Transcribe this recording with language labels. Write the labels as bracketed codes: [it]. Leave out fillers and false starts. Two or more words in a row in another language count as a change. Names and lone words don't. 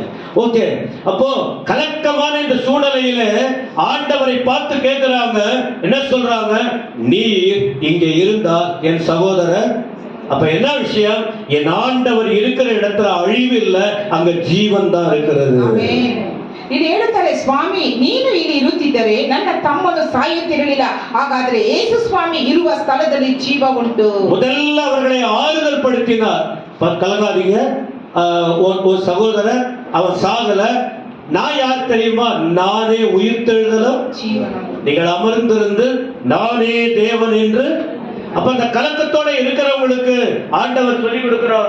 [ta] ஓகே, அப்போ கலக்கமான இந்த சூழ்நிலையில ஆண்டவரை பார்த்து கேட்கிறாங்க. என்ன சொல்றாங்க? நீர் இங்க இருந்தா என் சகோதரர். அப்ப என்ன விஷயம்? என் ஆண்டவர் இருக்கிற இடத்துல அழிவு இல்லை, அங்க ஜீவன் தான் இருக்கிறது. [kn] ಇಲ್ಲಿ ಹೇಳುತ್ತಾರೆ, ಸ್ವಾಮಿ ನೀನು ಇಲ್ಲಿ ಇರುತ್ತಿದ್ದರೆ ನನ್ನ ತಮ್ಮನು ಸಾಯುತ್ತಿರಲಿಲ್ಲ, ಹಾಗಾದ್ರೆ ಯೇಸು ಸ್ವಾಮಿ ಇರುವ ಸ್ಥಳದಲ್ಲಿ ಜೀವ ಉಂಟು. [ta] முதல்ல அவர்களை ஆறுதல் படுத்தினார். கலங்காதீங்க, ஒரு சகோதரர் அவன் சாகல. நான் யார் தெரியுமா? நானே உயிர்த்தெழுதலும் நீங்கள் அமர்ந்திருந்து நானே தேவன் என்று. அப்ப அந்த கலக்கத்தோட இருக்கிறவங்களுக்கு ஆண்டவர் சொல்லி கொடுக்கிறார்.